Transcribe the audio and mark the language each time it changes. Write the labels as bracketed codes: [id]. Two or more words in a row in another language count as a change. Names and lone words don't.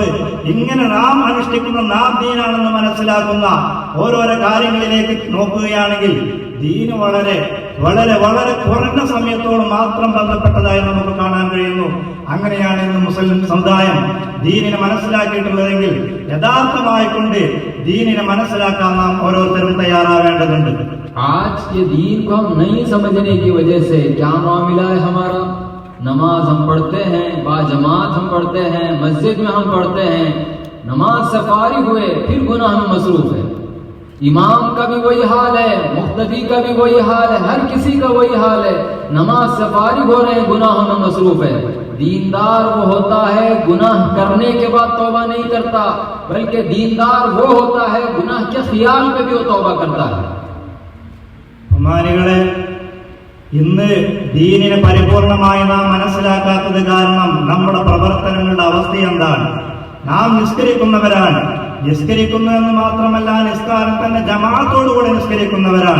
[ml] ഇങ്ങനെ നാം അനുഷ്ഠിക്കുന്ന, നാം ദീനാണെന്ന് മനസ്സിലാക്കുന്ന ഓരോരോ കാര്യങ്ങളിലേക്ക് നോക്കുകയാണെങ്കിൽ ദീന് വളരെ വളരെ വളരെ കുറഞ്ഞ സമയത്തോട് മാത്രം ബന്ധപ്പെട്ടതായി നമുക്ക് കാണാൻ കഴിയുന്നു. അങ്ങനെയാണ് ഇന്ന് മുസ്ലിം സമുദായം ദീനിനെ മനസ്സിലാക്കിയിട്ടുള്ളതെങ്കിൽ യഥാർത്ഥമായി കൊണ്ട് ദീനിനെ മനസ്സിലാക്കാൻ നാം ഓരോരുത്തരും തയ്യാറാവേണ്ടതുണ്ട്. [ur] آج یہ دین کو ہم نہیں سمجھنے کی وجہ سے کیا معاملہ ہے ہمارا? نماز ہم پڑھتے ہیں، باجماعت ہم پڑھتے ہیں، مسجد میں ہم پڑھتے ہیں، نماز سے فارغ ہوئے پھر گناہ میں مصروف ہے. امام کا بھی وہی حال ہے، مقتدی کا بھی وہی حال ہے، ہر کسی کا وہی حال ہے. نماز سے فارغ ہو رہے ہیں، گناہوں میں مصروف ہے۔ دیندار وہ ہوتا ہے گناہ کرنے کے بعد توبہ نہیں کرتا، بلکہ دیندار وہ ہوتا ہے گناہ کے خیال پہ بھی وہ توبہ کرتا ہے. [ml] ബഹുമാനികളെ, ഇന്ന് ദീനിനെ പരിപൂർണമായി നാം മനസ്സിലാക്കാത്തത് കാരണം നമ്മുടെ പ്രവർത്തനങ്ങളുടെ അവസ്ഥ എന്താണ്? നാം നിസ്കരിക്കുന്നവരാണ്. നിസ്കരിക്കുന്നു എന്ന് മാത്രമല്ല, നിസ്കാരം തന്നെ ജമാഅത്തോടുകൂടെ നിസ്കരിക്കുന്നവരാണ്.